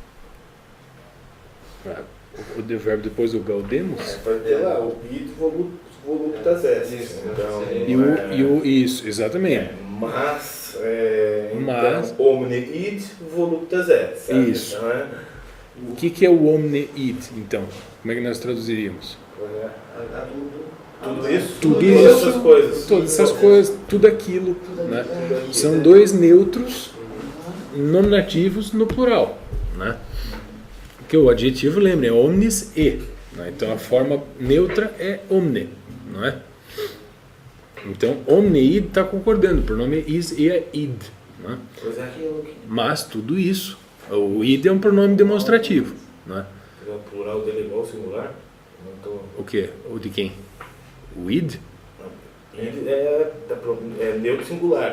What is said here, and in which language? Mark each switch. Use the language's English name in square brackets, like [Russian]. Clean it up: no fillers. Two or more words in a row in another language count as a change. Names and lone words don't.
[Portuguese] O verbo depois do gaudemos? Vai ter lá o [Latin] id voluptas est. [Portuguese] Então, isso, exatamente. Mas, então, [Latin] omne id voluptas est. [Portuguese] Sabe? Isso. Então, o que é o [Latin] omne id, [Portuguese] então? Como é que nós traduziríamos? Todas essas coisas, tudo aquilo. Né? São dois neutros nominativos no plural. Né? Porque o adjetivo, lembrem, é omnis e. Né? Então a forma neutra é omne. Não é? Então [Latin] omne id [Portuguese] está concordando, o pronome is e é id. Né? Mas tudo isso O id é um pronome demonstrativo, né? O plural dele é igual ao singular? O quê? O de quem? O id? Id é neutro singular.